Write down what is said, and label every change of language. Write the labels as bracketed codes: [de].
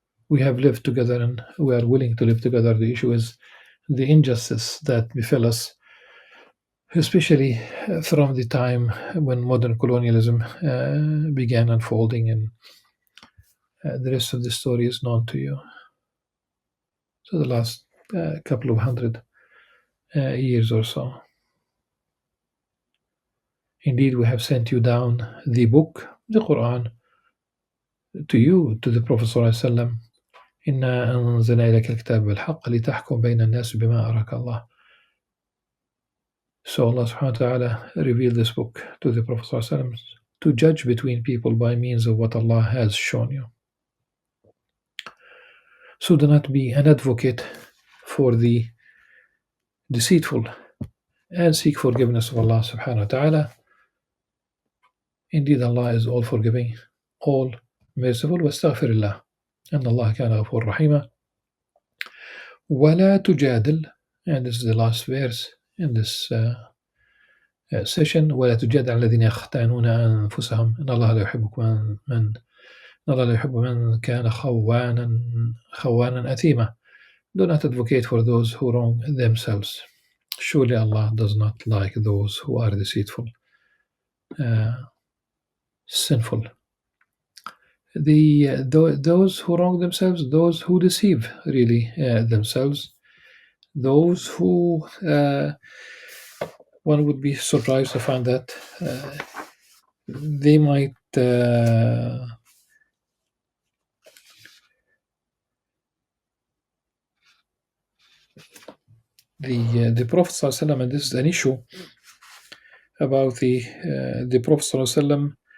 [en] We have lived together and we are willing to live together. The issue is the injustice that befell us, especially from the time when modern colonialism began unfolding, and the rest of the story is known to you. So, the last couple of hundred years or so. Indeed, we have sent you down the book, the Qur'an, to you, to the Prophet ﷺ. [ar] إنا أنزلنا إليك الكتاب بالحق لتحكم بين الناس بما أراك الله. [en] So Allah subhanahu wa ta'ala revealed this book to the Prophet ﷺ to judge between people by means of what Allah has shown you. So do not be an advocate for the deceitful and seek forgiveness of Allah subhanahu wa ta'ala. Indeed, Allah is all forgiving, all merciful. [ar] واستغفر الله أن الله كان غفور رحيما. ولا تجادل, [en] and this is the last verse in this session. [ar] ولا تجادل على الذين يختانون أنفسهم إن الله لا يحب إن الله لا يحب من كان خوانا أثيما. [en] Do not advocate for those who wrong themselves. Surely Allah does not like those who are deceitful, sinful. Those who wrong themselves, those who deceive really themselves, those who one would be surprised to find that they might the Prophet ﷺ, and this is an issue about the Prophet ﷺ.